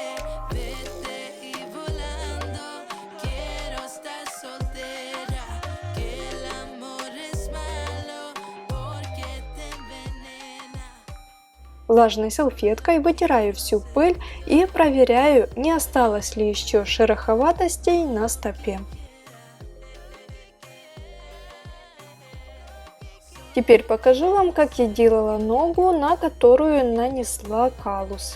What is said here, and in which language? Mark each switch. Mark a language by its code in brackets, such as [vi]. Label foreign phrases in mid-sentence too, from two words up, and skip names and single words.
[es] Vete y volando, quiero estar soltera, que el amor es malo porque te envenena. [ru] Влажной салфеткой вытираю всю пыль и проверяю, не осталось ли еще шероховатостей на стопе. Теперь покажу вам, как я делала ногу, на которую нанесла калус.